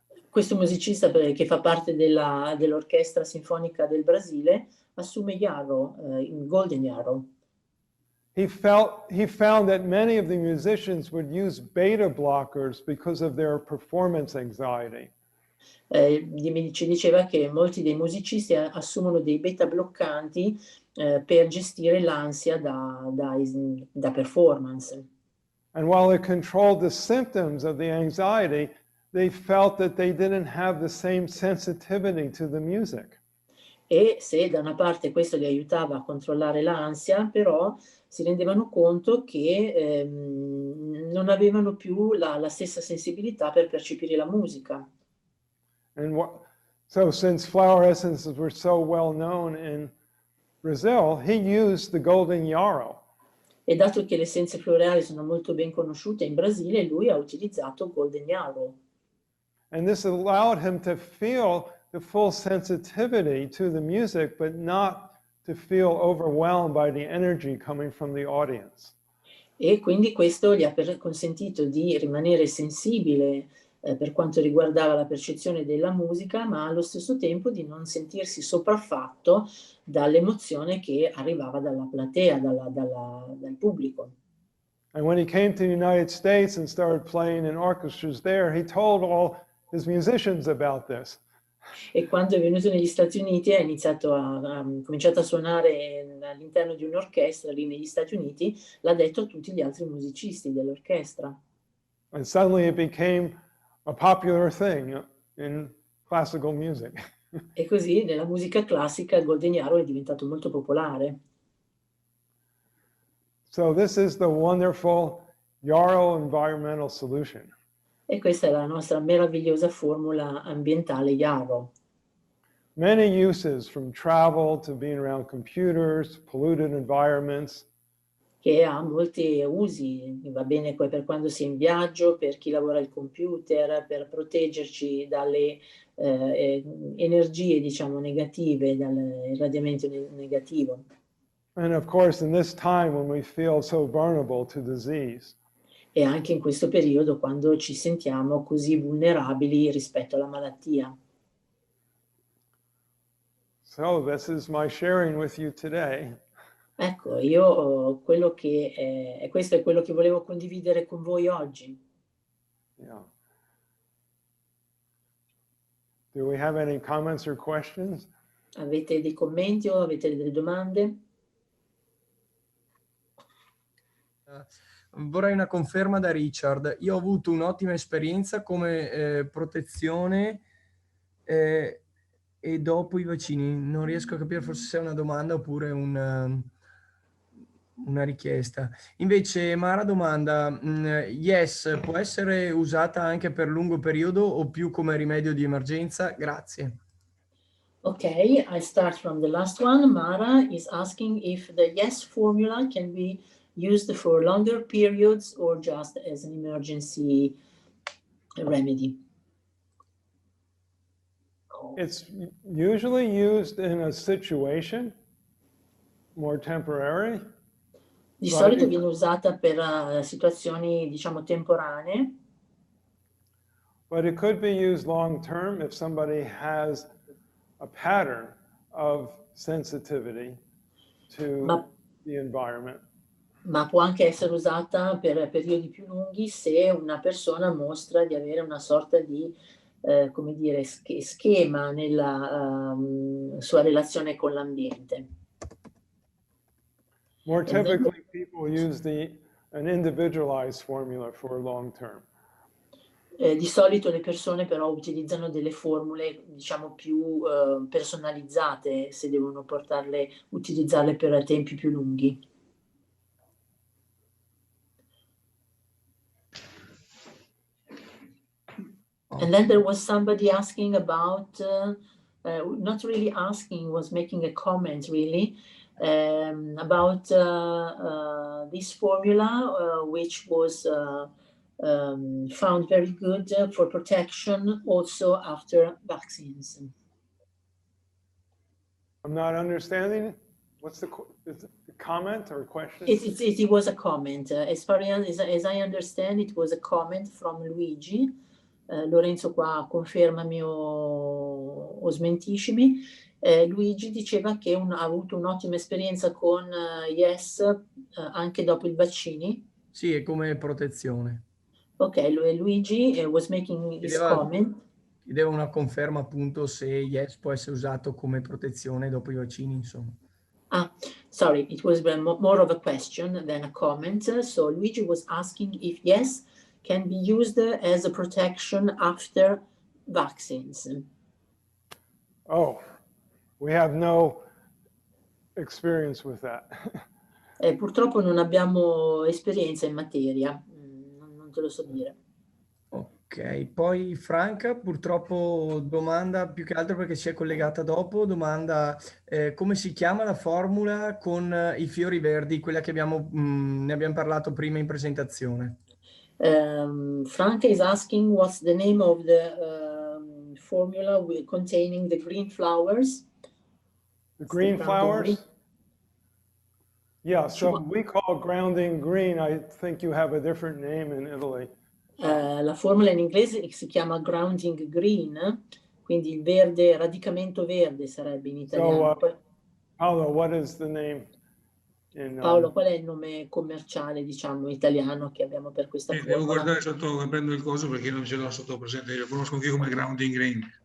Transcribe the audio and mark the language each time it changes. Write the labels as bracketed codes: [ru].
[it] Questo musicista che fa parte dell'Orchestra Sinfonica del Brasile assume yarrow, il golden yarrow. [en] He found that many of the musicians would use beta blockers because of their performance anxiety. [it] Ci diceva che molti dei musicisti assumono dei beta bloccanti per gestire l'ansia da performance. [en] And while it controlled the symptoms of the anxiety, they felt that they didn't have the same sensitivity to the music. [it] E se da una parte questo li aiutava a controllare l'ansia, però si rendevano conto che non avevano più la stessa sensibilità per percepire la musica. [en] And so since flower essences were so well known in Brazil, he used the golden yarrow. [it] E dato che le essenze floreali sono molto ben conosciute in Brasile, lui ha utilizzato golden yarrow. [en] And this allowed him to feel the full sensitivity to the music, but not to feel overwhelmed by the energy coming from the audience. [it] E quindi questo gli ha consentito di rimanere sensibile per quanto riguardava la percezione della musica, ma allo stesso tempo di non sentirsi sopraffatto dall'emozione che arrivava dalla platea, dal pubblico. [en] And when he came to the United States and started playing in orchestras there, he told all his musicians about this. [it] E quando è venuto negli Stati Uniti ha cominciato a suonare all'interno di un'orchestra lì negli Stati Uniti, l'ha detto a tutti gli altri musicisti dell'orchestra. [en] And suddenly it became a popular thing in classical music. [it] E così nella musica classica il golden yarrow è diventato molto popolare. [en] So this is the wonderful yarrow environmental solution. [it] E questa è la nostra meravigliosa formula ambientale yarrow. [en] Many uses, from travel to being around computers, polluted environments. [it] Che ha molti usi, va bene per quando si è in viaggio, per chi lavora al computer, per proteggerci dalle energie, diciamo, negative, dall'irradiamento negativo. [en] And of course, in this time when we feel so vulnerable to disease. [it] E anche in questo periodo quando ci sentiamo così vulnerabili rispetto alla malattia. [en] So this is my sharing with you today. [it] Ecco, questo è quello che volevo condividere con voi oggi. [en] Yeah. Do we have any comments or questions? [it] Avete dei commenti o avete delle domande? Vorrei una conferma da Richard. Io ho avuto un'ottima esperienza come protezione e dopo i vaccini. Non riesco a capire forse se è una domanda oppure una richiesta. Invece Mara domanda, yes, può essere usata anche per lungo periodo o più come rimedio di emergenza? Grazie. [en] Okay, I start from the last one. Mara is asking if the yes formula can be used for longer periods or just as an emergency remedy. It's usually used in a situation, more temporary. [it] Di solito viene usata per situazioni, diciamo, temporanee. [en] But it could be used long term if somebody has a pattern of sensitivity to the environment. [it] Ma può anche essere usata per periodi più lunghi se una persona mostra di avere una sorta di, come dire, schema nella sua relazione con l'ambiente. [en] More typically, people use an individualized formula for long term. [it] Di solito le persone però utilizzano delle formule, diciamo, più personalizzate se devono utilizzarle per tempi più lunghi. [en] And then there was somebody asking about, not really asking, was making a comment really, about this formula, which was found very good for protection also after vaccines. I'm not understanding. What's the comment or question? It was a comment. As far as I understand, it was a comment from Luigi. [it] Lorenzo qua confermami o smentiscimi. Luigi diceva che ha avuto un'ottima esperienza con Yes anche dopo i vaccini. Sì, è come protezione. [en] Ok, Luigi was making his comment. [it] Chiedeva una conferma appunto se Yes può essere usato come protezione dopo i vaccini, insomma. [en] Ah, sorry, it was more of a question than a comment. So Luigi was asking if Yes can be used as a protection after vaccines. Oh, we have no experience with that. [it] Purtroppo non abbiamo esperienza in materia, non te lo so dire. Ok, poi Franca purtroppo domanda, più che altro perché si è collegata dopo, domanda come si chiama la formula con i fiori verdi, quella che ne abbiamo parlato prima in presentazione. [en] Franca is asking what's the name of the formula containing the green flowers. The green flowers? Yeah, so we call grounding green. I think you have a different name in Italy. [it] La formula in inglese si chiama grounding green, quindi il verde, radicamento verde sarebbe in italiano. [en] So, Paolo, what is the name? [it] Paolo, qual è il nome commerciale, diciamo, italiano che abbiamo per questa formula? Devo guardare sotto, prendo il coso perché non ce l'ho sotto presente, io conosco anche come grounding green.